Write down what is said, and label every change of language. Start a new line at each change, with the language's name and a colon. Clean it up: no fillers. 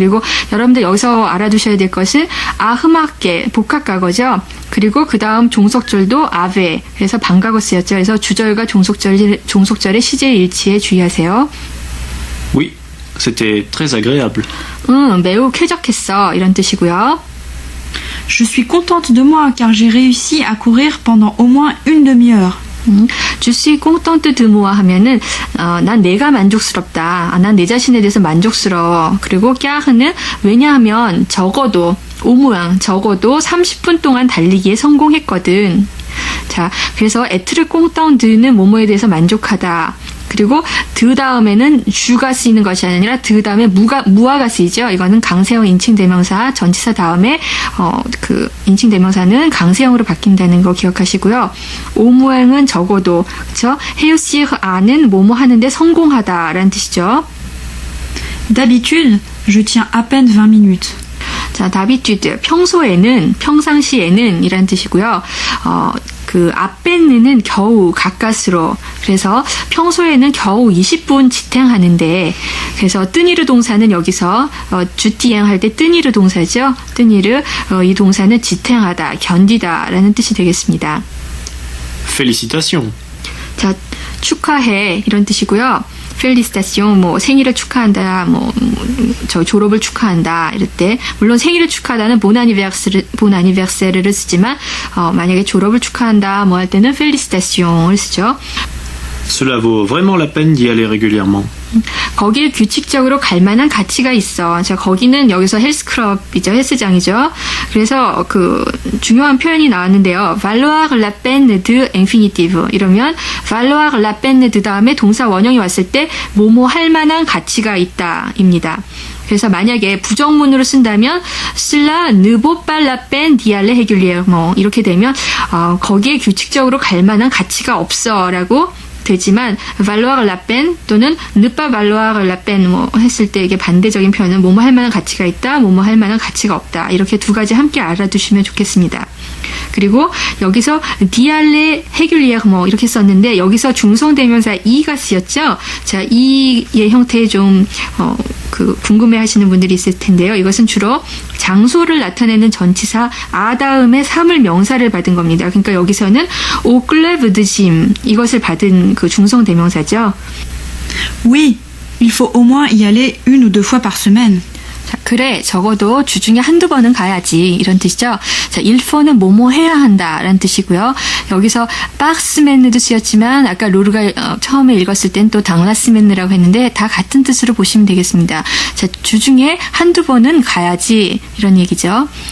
Korean: 그리고 여러분들 여기서 알아두셔야 될 것은 흠악게 복합과거죠. 그리고 그 다음 종속절도 아베, 그래서 반과거 쓰였죠. 그래서 주절과 종속절의 시제 일치에 주의하세요.
French: Oui, c'était très agréable.
Korean: 매우 쾌적했어. 이런 뜻이고요.
French: Je suis contente de moi car j'ai réussi à courir pendant au moins une demi-heure. Je suis contente de moi
Korean: 하면은 난 내가 만족스럽다. 난 내 자신에 대해서 만족스러워. 그리고 꺄흐는 왜냐하면 적어도 30분 동안 달리기에 성공했거든. 자, 그래서 에트르 꽁땅드는 뭐뭐에 대해서 만족하다. 그리고 드 다음에는 주가 쓰이는 것이 아니라 드 다음에 무아가 쓰이죠. 이거는 강세형 인칭대명사 전치사 다음에 인칭대명사는 강세형으로 바뀐다는 거 기억하시고요. 오무행은 적어도 그렇죠. 헤우시흐 아는 뭐뭐 하는데 성공하다라는 뜻이죠.
French: D'habitude, je tiens à peine 20 minutes.
Korean: 자, d'habitude 평상시에는 이란 뜻이고요. 앞에는 겨우 가까스로 그래서 평소에는 겨우 20분 지탱하는데 그래서 뜨니르 동사는 여기서 주티행 할 때 뜨니르 동사죠. 뜨니르 이 동사는 지탱하다, 견디다라는 뜻이 되겠습니다.
French: Félicitations.
Korean: 자, 축하해 이런 뜻이고요. 펠리스타시옹 뭐 생일을 축하한다, 저 졸업을 축하한다 이럴 때 물론 생일을 축하하다는 보나니베르세르를 쓰지만 만약에 졸업을 축하한다 뭐 할 때는 펠리스타시옹을 쓰죠.
French: Cela vaut vraiment la peine d'y aller régulièrement.
Korean: 거기에 규칙적으로 갈 만한 가치가 있어. 자, 거기는 여기서 헬스클럽이죠. 헬스장이죠. 그래서 그 중요한 표현이 나왔는데요.
French: valoir la peine de infinitive.
Korean: 이러면
French: valoir la peine de
Korean: 다음에 동사 원형이 왔을 때 뭐뭐 할 만한 가치가 있다입니다. 그래서 만약에 부정문으로 쓴다면
French: cela ne vaut pas la peine d'y aller régulièrement.
Korean: 이렇게 되면 거기에 규칙적으로 갈 만한 가치가 없어라고 되지만
French: valoir la peine
Korean: 또는
French: ne pas valoir la peine
Korean: 뭐 했을 때 이게 반대적인 표현은 뭐뭐 할 만한 가치가 있다, 뭐뭐 할 만한 가치가 없다. 이렇게 두 가지 함께 알아두시면 좋겠습니다. 그리고 여기서
French: d'y aller régulièrement
Korean: 이렇게 썼는데 여기서 중성대명사 이가 쓰였죠. 자, 이의 형태에 좀 궁금해하시는 분들이 있을 텐데요. 이것은 주로 장소를 나타내는 전치사 아 다음에 3을 명사를 받은 겁니다. 그러니까 여기서는
French: au club de gym
Korean: 이것을 받은 그 중성대명사죠.
French: Oui, il faut au moins y aller 1 ou 2 fois par semaine.
Korean: 자, 그래, 적어도 주중에 한두 번은 가야지 이런 뜻이죠. 자, 일포는 뭐뭐 해야 한다라는 뜻이고요. 여기서 박스맨느도 쓰였지만 아까 로르가 처음에 읽었을 땐 또 당라스맨느라고 했는데 다 같은 뜻으로 보시면 되겠습니다. 자, 주중에 한두 번은 가야지 이런 얘기죠.